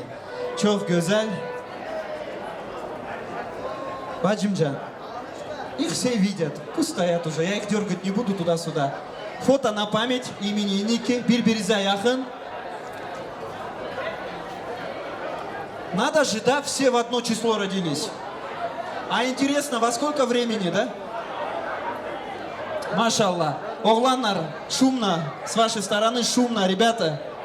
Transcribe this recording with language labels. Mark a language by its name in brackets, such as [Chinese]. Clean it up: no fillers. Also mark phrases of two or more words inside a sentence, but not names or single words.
[Turkish] Çok güzel. Bacımcan, [Russian] Их все видят. Пусть стоят уже, я их дергать не буду туда-сюда. Фото на память, именинники, [Turkish] bir-birize yakın. [Russian] Надо же, да, все в одно число родились. А интересно, во сколько времени, да? Машаллах. Огланнар, шумно, с вашей стороны шумно, ребята.